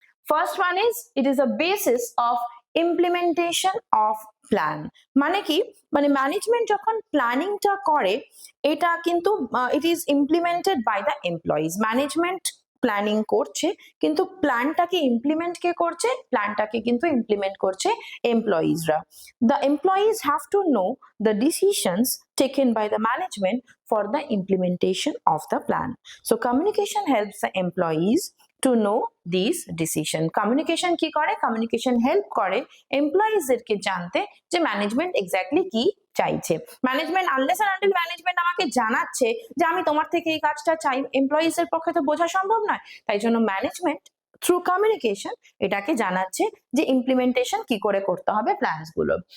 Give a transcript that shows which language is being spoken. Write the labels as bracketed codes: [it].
[en] First one is it is a basis of implementation of plan. [bn] মানে কি? মানে management যখন প্ল্যানিংটা করে, এটা কিন্তু [en] It is implemented by the employees. [bn] Management planning করছে, কিন্তু প্ল্যানটাকে ইমপ্লিমেন্ট কে করছে? প্ল্যানটাকে কিন্তু ইমপ্লিমেন্ট করছে এমপ্লয়িজরা। [en] The employees have to know the decisions taken by the management for the implementation of the plan. So communication helps the employees to know these decision. [bn] Communication কি করে? Communication help করে employees এরকে জানতে যে management exactly কি চাইছে। Management [en] unless and until [bn] management আমাকে জানাচ্ছে যে আমি তোমার থেকে এই কাজটা চাই, এমপ্লয়িজ এর পক্ষে তো বোঝা সম্ভব নয়। তাই জন্য ম্যানেজমেন্ট থ্রু কমিউনিকেশন এটাকে জানাচ্ছে যে ইমপ্লিমেন্টেশন কি করে করতে হবে প্ল্যানস গুলো।